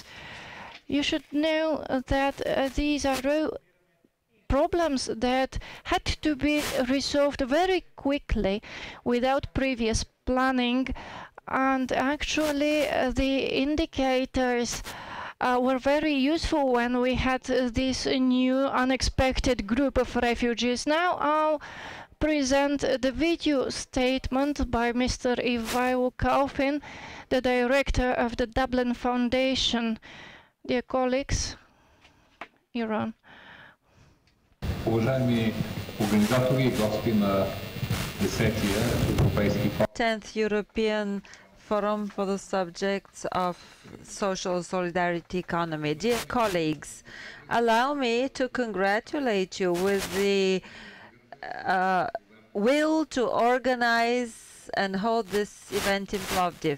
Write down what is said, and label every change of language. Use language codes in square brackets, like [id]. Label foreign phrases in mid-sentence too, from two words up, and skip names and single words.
[en] You should know that these are problems that had to be resolved very quickly without previous planning, and actually the indicators were very useful when we had this new unexpected group of refugees. Now I'll present the video statement by Mr. Ivailo Kalfin, the director of the Dublin Foundation. Dear colleagues, you're on. [bg] Уважаеми организатори и гости на Десетия Европейски форум. [en] 10th European Forum for the subjects of social solidarity economy. Dear colleagues, allow me to congratulate you with the will to organize and hold this event in Plovdiv.